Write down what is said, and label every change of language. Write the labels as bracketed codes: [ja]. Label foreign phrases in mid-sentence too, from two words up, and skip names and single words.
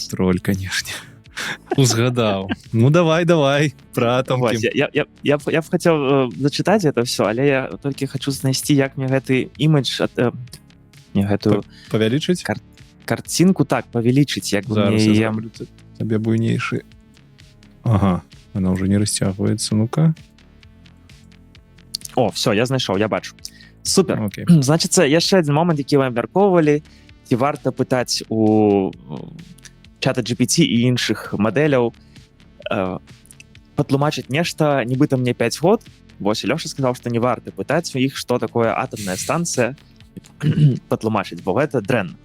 [be] троль, конечно. Узгадаў. Ну, давай, пра Вось, атомкі. я б хацеў зачытаць [ru] это все, [be] але я толькі хочу знайсці, як мне гэты імідж мне гэтую Павялічыць? карцінку так павялічыць, як бы Зараз мне я зроблю табе буйнейшы. Ага, она уже не расцягваецца, ну-ка. О, все, я знайшоў, я бачу. Супер. Окей. Значыцца, яшчэ адзін момант, які мы абмяркоўвалі, ці варта пытаць у чата GPT і іншых мадэляў патлумачыць нешта, нібыта мне 5 год. Вось, Лёша сказаў, што не варта пытаць у іх, што такое атомная станцыя, патлумачыць, бо гэта дрэнна.